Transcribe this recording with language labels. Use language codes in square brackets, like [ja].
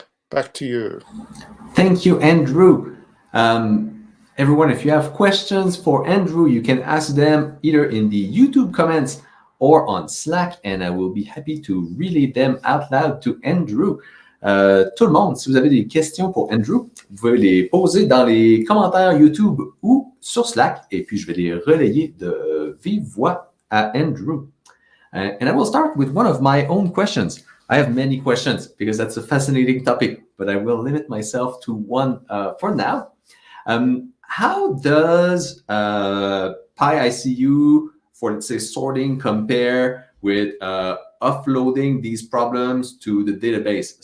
[en] Back to you. Thank you, Andrew. Everyone, if you have questions for Andrew, you can ask them either in the YouTube comments or on Slack, and I will be happy to relay them out loud to Andrew. [fr] Tout le monde, si vous avez des questions pour Andrew, vous pouvez les poser dans les commentaires YouTube ou sur Slack, et puis je vais les relayer de vive voix à Andrew. [en] And I will start with one of my own questions. I have many questions because that's a fascinating topic, but I will limit myself to one for now. How does PyICU for, let's say, sorting compare with offloading these problems to the database?